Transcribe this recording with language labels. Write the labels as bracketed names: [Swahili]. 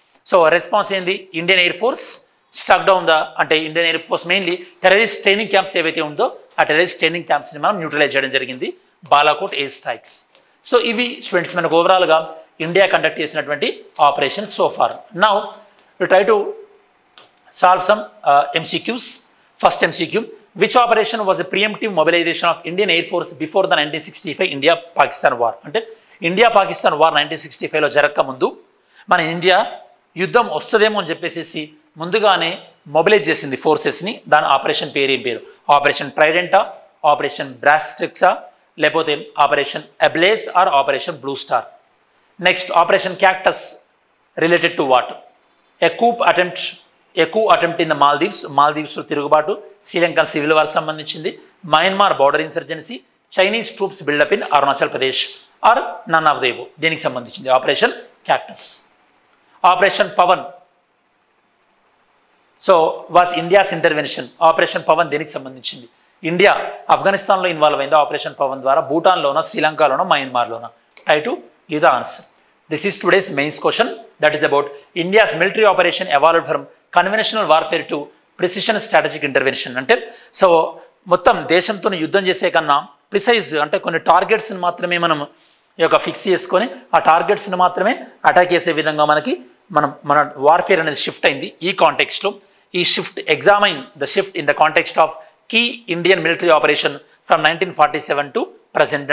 [Telugu] So response ఏంది, Indian air force stuck down Indian air force mainly terrorist training camps ఏవైతే ఉందో ఆ terrorist training క్యాంప్స్ని మనం neutralise చేయడం జరిగింది బాలాకోట్ ఎయిర్ స్ట్రైక్స్. సో ఇవి స్టూడెంట్స్ మనకు ఓవరాల్గా ఇండియా కండక్ట్ చేసినటువంటి operation so far. [English] Now we try to solve some MCQs. First MCQ, which operation was a preemptive mobilization of Indian Air Force before the 1965 India-Pakistan war? [Telugu] అంటే ఇండియా-పాకిస్తాన్ war 1965లో జరగక ముందు మన India యుద్ధం వస్తుందేమో అని చెప్పేసి ముందుగానే మొబిలైజ్ చేసింది ఫోర్సెస్ని. దాని ఆపరేషన్ ఏం పేరు, ఆపరేషన్ ట్రైడెంటా, ఆపరేషన్ బ్రాస్ట్రిక్సా, లేకపోతే operation అబ్లేజ్ are operation blue star. Next operation cactus related to what, [English] A coup attempt in the [Telugu] మాల్దీవ్స్లో తిరుగుబాటు, శ్రీలంకన్ సివిల్ వార్ సంబంధించింది, Myanmar border insurgency, Chinese troops buildup in Arunachal Pradesh are none of Dev, దీనికి సంబంధించింది operation cactus. [English] Operation Pawan was India's intervention. [Telugu] Operation Pawan దేనికి సంబంధించింది, India ఆఫ్ఘనిస్తాన్లో involve అయింది operation Pawan ద్వారా, భూటాన్లోనా, శ్రీలంకలోనా, మయన్మార్లోనా? [English] Try to give the answer. This is today's mains question, that is about India's military operation evolved from conventional warfare to precision strategic intervention. [Telugu] అంటే so మొత్తం దేశంతో యుద్ధం చేసే కన్నా ప్రిసైజ్ అంటే కొన్ని టార్గెట్స్ని మాత్రమే మనం ఈ యొక్క ఫిక్స్ చేసుకొని ఆ టార్గెట్స్ని మాత్రమే అటాక్ చేసే విధంగా మన వార్ఫేర్ అనేది షిఫ్ట్ అయింది. ఈ కాంటెక్స్ట్లో ఈ [English] Examine the shift in the context of key Indian military operation from 1947 to present.